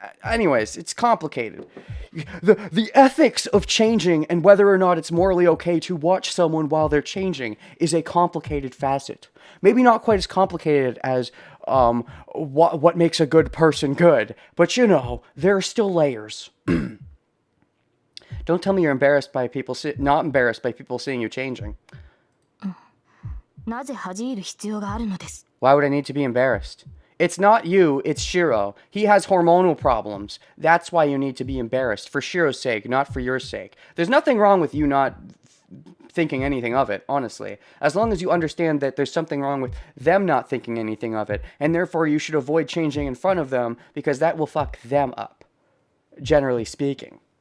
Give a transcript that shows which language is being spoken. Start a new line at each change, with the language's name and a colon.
English: Anyways, it's complicated. The ethics of changing and whether or not it's morally okay to watch someone while they're changing is a complicated facet. Maybe not quite as complicated as what makes a good person good, but there are still layers. Don't tell me you're embarrassed by people not embarrassed by people seeing you changing.
Japanese: なぜ恥じる必要があるのです。
English: Why would I need to be embarrassed? It's not you, it's Shiro. He has hormonal problems. That's why you need to be embarrassed, for Shiro's sake, not for your sake. There's nothing wrong with you not thinking anything of it, honestly. As long as you understand that there's something wrong with them not thinking anything of it, and therefore you should avoid changing in front of them, because that will fuck them up. generally speaking.